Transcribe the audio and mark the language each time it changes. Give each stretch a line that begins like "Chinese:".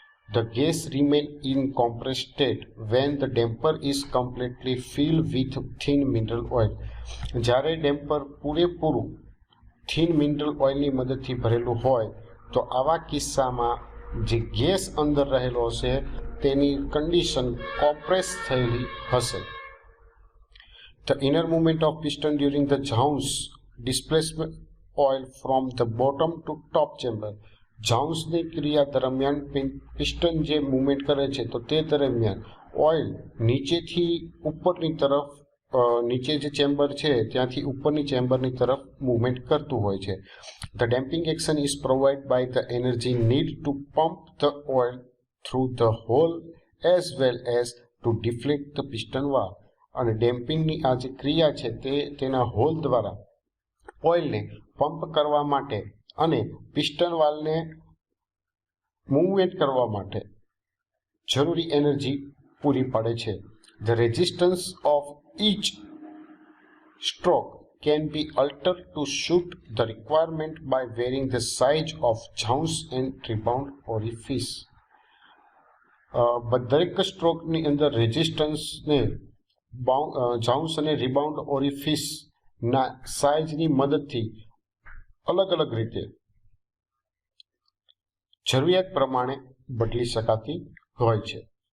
English: The gas remain in compressed state when the damper is completely filled with thin mineral oil.
Gujarati: જ્યારે damper પૂરેપૂરું thin mineral ઓઇલની મદદથી ભરેલું હોય તો આવા કિસ્સામાં જે ગેસ અંદર રહેલો હશે તેની કન્ડિશન કોમ્પ્રેસ થયેલી હશે।
English: The inner movement of piston during the jounce displacement oil from the bottom to top chamber.
Gujarati: જાઉન્સની ક્રિયા દરમિયાન પિસ્ટન જે મૂવમેન્ટ કરે છે તો તે દરમિયાન ઓઇલ નીચેથી ઉપરની તરફ નીચે જે ચેમ્બર છે ત્યાંથી ઉપરની ચેમ્બરની તરફ મૂવમેન્ટ કરતું હોય છે।
English: The damping action is provided by the energy need to pump the oil through the hole as well as to deflate the piston valve.
Gujarati: અને ડેમ્પિંગની આ જે ક્રિયા છે તે તેના હોલ દ્વારા ઓઇલને પંપ કરવા માટે અને પિસ્ટન વાલ્વને મૂવમેન્ટ કરવા માટે જરૂરી એનર્જી પૂરી પાડે છે।
English: The resistance of each stroke can be altered to suit the requirement by varying the size of jounce and rebound orifice.
Gujarati: દરેક સ્ટ્રોકની અંદર રેઝિસ્ટન્સને જાઉન્સ અને રિબાઉન્ડ ઓરિફિસના સાઇઝની મદદથી અલગ અલગ રીતે જરૂરિયાત પ્રમાણે બદલી શકાતી હોય છે।